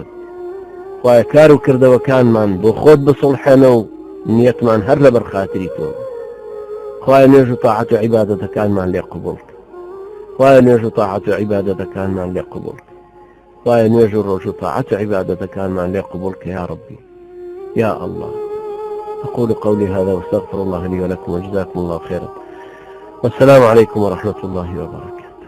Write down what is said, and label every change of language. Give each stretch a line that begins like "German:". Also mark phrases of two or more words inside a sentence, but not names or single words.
Central Kurdish: خوای کار و کردەوەکانمان بۆ خۆت بسڵحێنە و نیەتمان هەر لەبەر خاتری تۆ. خوای نوێژ و تاعەت و عیبادەتەکانمان لێ قبوڵ کە، خوای نوێژ و تاعەت و عیبادەتەکانمان لێ قبوڵ کە، خوای نوێژ و ڕۆژ و تاعەت و عیبادەتەکانمان لێ قبوڵ کە
Arabic: یا ربی يا الله. أقول قولي هذا واستغفر الله لي ولكم وجزاكم الله خيرا، والسلام عليكم ورحمة الله وبركاته.